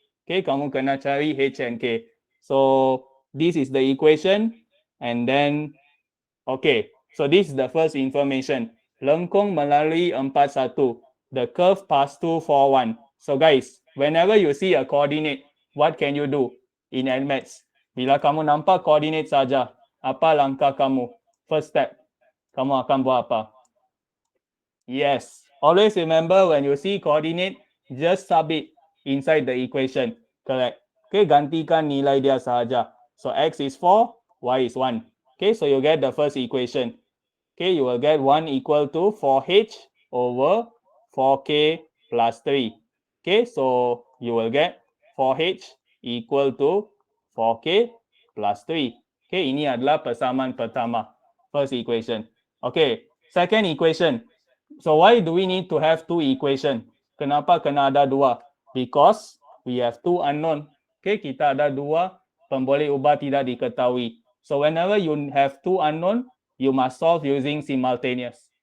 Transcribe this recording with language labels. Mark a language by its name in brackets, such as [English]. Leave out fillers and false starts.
[English] Okay, [Malay] kamu kena cari [English] H and K. So this is the equation, and then, okay, so this is the first information. [Malay] Lengkung melalui [English] 41. The curve pass through 41. So guys, whenever you see a coordinate, what can you do in NMATS? [Malay] Bila kamu nampak coordinate saja, apa langkah kamu? [English] First step, [Malay] kamu akan buat apa? [English] Yes, always remember when you see coordinate, just sub it inside the equation. Correct. Okay, [Malay] gantikan nilai dia sahaja. [English] So x is 4, y is 1. Okay, so you get the first equation. Okay, you will get 1 equal to 4h over 4k plus 3. Okay, so you will get 4h equal to 4k plus 3. [Malay] Okay, ini adalah persamaan pertama. [English] First equation. Okay, second equation. So why do we need to have 2 equation? [Malay] Kenapa kena ada 2? [English] Because we have 2 unknown. [Malay] Okay, kita ada 2 pemboleh ubah tidak diketahui. [English] So whenever you have 2 unknown, you must solve using simultaneous.